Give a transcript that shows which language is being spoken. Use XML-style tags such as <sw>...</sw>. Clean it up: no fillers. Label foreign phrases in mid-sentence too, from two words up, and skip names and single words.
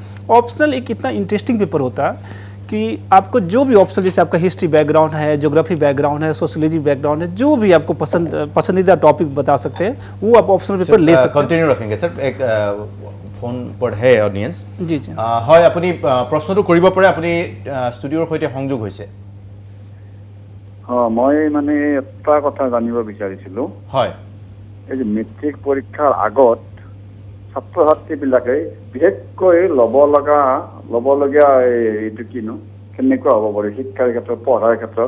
<hi>ऑप्शनल एक इतना इंटरेस्टिंग पेपर होता है कि आपको जो भी ऑप्शन, जैसे आपका</hi> <en>history background</en> <hi>है,</hi> <en>geography background</en> <hi>है,</hi> <en>sociology background</en> <hi>है, जो भी आपको पसंदीदा टॉपिक बता सकते हैं वो आप</hi> <en>optional paper</en> <hi>ले सकते हैं। कंटिन्यू रखेंगे सर, एक फोन पर है ऑडियंस। जी जी</hi> <as>হয় আপুনি প্ৰশ্নটো কৰিব পাৰে, আপুনি ষ্টুডিঅ'ৰ সৈতে সংযোগ হৈছে। মই মানে এটা কথা জানিব বিচাৰিছিলোঁ। হয়, এই যে মেট্ৰিক পৰীক্ষাৰ আগত ছাত্ৰ ছাত্ৰীবিলাকে বিশেষকৈ ল'বলগীয়া এইটো কিনো কেনেকুৱা হ'ব পাৰে শিক্ষাৰ ক্ষেত্ৰত, পঢ়াৰ ক্ষেত্ৰত?</as>